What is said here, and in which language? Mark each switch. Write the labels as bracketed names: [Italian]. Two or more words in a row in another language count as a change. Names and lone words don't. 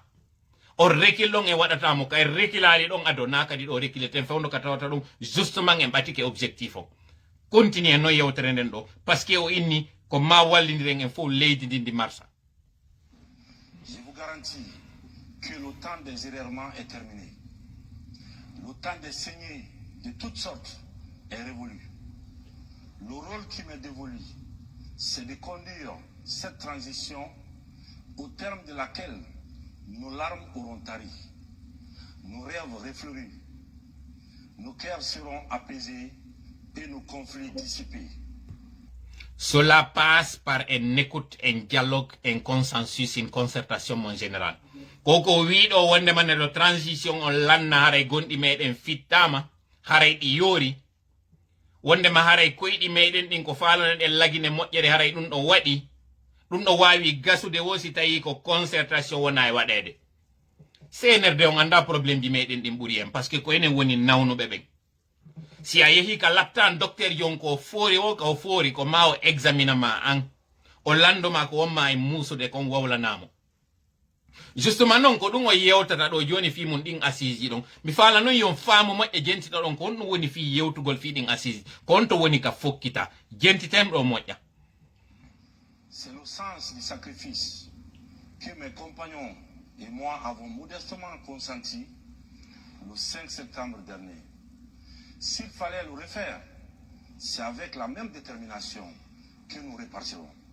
[Fula] O rekil ɗon e waɗata mo kay rekilali ɗon adona kadi ɗo rekileten fewndo ka tawata ɗum justement en ɓatike objectif o continue noon yewtere nden ɗo [French] par ce que [Fula] o inni ko ma wallidiren en fof leydi ndi ndi marsa. [French] Je vous garantis que le temps des errements est terminé. Le temps des saignées de toutes sortes est révolu. Le rôle qui m'est dévolu, c'est de conduire cette transition au terme de laquelle nos larmes auront tari, nos rêves réfleuris, nos cœurs seront apaisés et nos conflits dissipés. Cela passe par une écoute, un dialogue, un consensus, une concertation mon général. [Fula] Koko wido wonde man [French] de transition [Fula] on lanna haray gondi meɗen fittama haray ɗi yoori wonde ma haray koyɗi meɗen ɗin ko falana ɗen lagine moƴƴere haray ɗum ɗo waɗi ɗum ɗo wawi gasude wosi tawi ko concertation wona e waɗede CNRD on anda probléme ji meɗen ɗin ɓuuri en [French] parce que [Fula] ko enen woni nawnuɓe ɓen si a yehi ka laptan docteur jon ko foori o ka o foori ko ma o examinama an o landoma ko wonma e musude kon wawlanamo justement non ko ɗum o yewtata ɗo joni fi mum ɗin assise ɗon mi faala noon yon faamu moƴƴe jentita ɗon ko on ɗum woni fi yewtugol fi ɗin assise ko on to woni ka fokkita jentitem ɗo moƴƴa. [French] C'est le sens du sacrifice que mes compagnons et moi avons modestement consenti le 5 septembre dernier. S'il fallait le refaire, c'est avec la même détermination que nous repartirons.